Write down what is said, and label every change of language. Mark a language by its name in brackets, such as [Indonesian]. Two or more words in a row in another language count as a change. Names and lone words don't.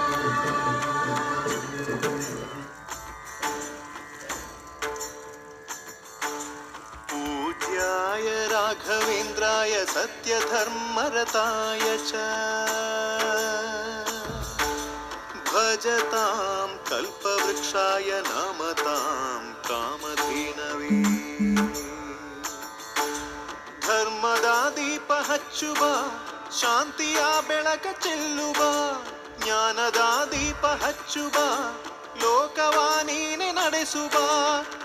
[Sanskrit] पूज्याय राघवेन्द्राय सत्यधर्मरताय च भजतां कल्पवृक्षाय नमतां कामधेनवे. [Kannada] ಧರ್ಮದ ದೀಪ ಹಚ್ಚುವ, ಶಾಂತಿಯ ಬೆಳಕ ಚೆಲ್ಲುವ, ಜ್ಞಾನದ ದೀಪ ಹಚ್ಚುವ, ಲೋಕವ ನೀನೆ ನಡೆಸುವ,